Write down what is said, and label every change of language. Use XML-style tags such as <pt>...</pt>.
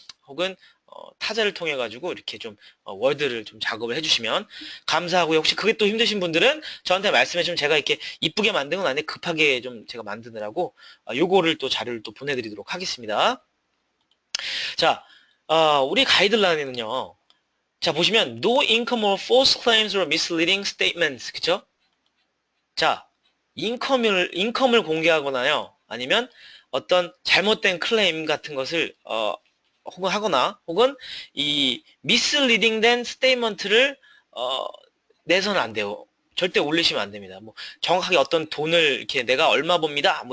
<ko>혹은 타자를 통해 가지고 이렇게 좀 월드를 좀 작업을 해주시면 감사하고요. 혹시 그게 또 힘드신 분들은 저한테 말씀해 주시면 제가 이렇게 이쁘게 만든 건 아닌데 급하게 좀 제가 만드느라고 요거를 또 자료를 또 보내드리도록 하겠습니다. 자, 우리 가이드라인은요. 자, 보시면</ko> <en>no income or false claims or misleading statements,</en> <ko>그쵸? 자, 인컴을 공개하거나요. 아니면 어떤 잘못된 클레임 같은 것을 혹은 하거나 혹은 이 미스리딩된 스테이먼트를 내서는 안 돼요. 절대 올리시면 안 됩니다. 뭐 정확하게 어떤 돈을 이렇게 내가 얼마 법니다.</ko>